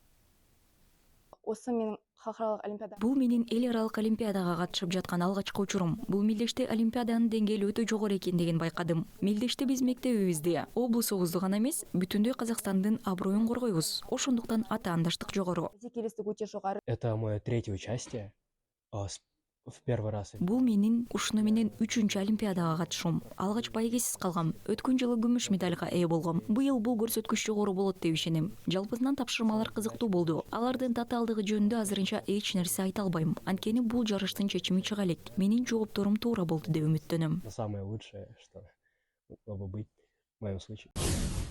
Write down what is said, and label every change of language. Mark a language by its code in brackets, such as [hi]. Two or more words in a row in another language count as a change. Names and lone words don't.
[ky] Бул менин эл аралык олимпиадага катышып жаткан алгачкы учурум. Бул мелдеште олимпиаданын деңгээли өтө жогору экендигин байкадым. Мелдеште биз мектебибизди, облусубузду гана эмес, бүтүндөй Казакстандын аброюн коргойбуз. Ошондуктан атаандаштык жогору. [ru] Это мое третье участие. В первый раз. [ky] Бул менин ушуну менен 3-чү олимпиадага катышуум. Алгач байгесиз калгам. Өткөн жылы күмүш медальга ээ болгом. Быйыл бул көрсөткүч жогору болот деп ишенем. Жалпысынан тапшырмалар кызыктуу болду. Алардын татаалдыгы жөнүндө азырынча эч нерсе айта албайм. Анткени бул жарыштын чечими чыга элек. Менин жоопторум туура болду деп үмүттөнөм. [ru] Самое лучшее, что могло бы быть в моем случае.